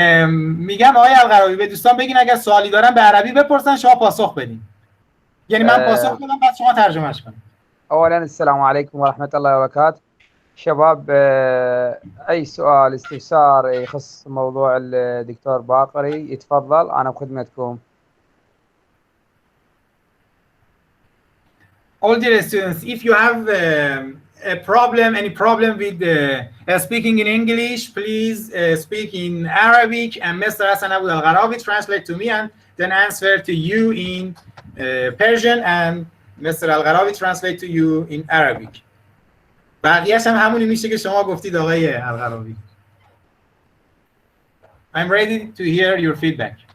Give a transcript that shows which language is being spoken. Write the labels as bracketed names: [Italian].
[Persian] میگم آقای الغراوی به دوستان بگین اگر سوالی دارن به عربی بپرسن، شما پاسخ بدین. یعنی من پاسخ بدم بعد شما ترجمهش کنید. [Arabic] اولا السلام عليكم ورحمة الله وبركاته. شباب، أي سؤال استفسار يخص موضوع الدكتور باقري يتفضل، أنا بخدمتكم. [English] all dear students, if you have a problem, any problem with speaking in English, please speak in Arabic, and Mr. Hassan Abu Al-Gharawi translate to me and then answer to you in Persian, and Mr. Al-Gharawi translate to you in Arabic. [Persian] بقیه‌اش هم همونی میشه که شما گفتید آقای الغراوی. [English] I'm ready to hear your feedback.